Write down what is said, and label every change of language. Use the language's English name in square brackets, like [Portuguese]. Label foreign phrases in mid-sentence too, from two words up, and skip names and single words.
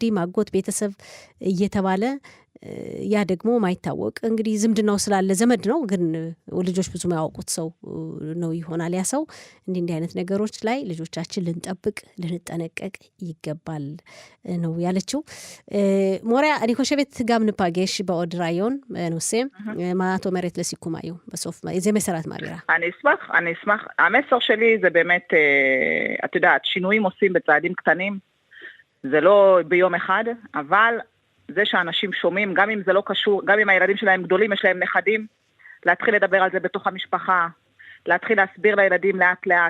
[Amharic] ማጎት ቤተሰብ እየተባለ ያ ደግሞ ማይታወቅ እንግዲህ ዝምድናው ስላለ ዘመድ ነው፣ ግን ልጆች ብዙ ማያውቁት ሰው ነው ይሆናል ያ ሰው። እንዲህ አይነት ነገሮች ላይ ልጆቻችን ልንጠብቅ ልንጠነቀቅ ይገባል ነው ያለችው። ሞሪያ [Hebrew] אני חושבת גם ניפגש בעוד רעיון נושא מה את אומרת לסיכום היום בסוף איזה מסר את מעבירה? אני אשמח. המסר שלי זה באמת את יודעת שינויים עושים בצעדים קטנים, זה לא ביום אחד, אבל זה שאנשים שומעים, גם אם זה לא קשור, גם אם הילדים שלהם גדולים, יש להם נכדים, להתחיל לדבר על זה בתוך המשפחה, להתחיל להסביר לילדים לאט לאט.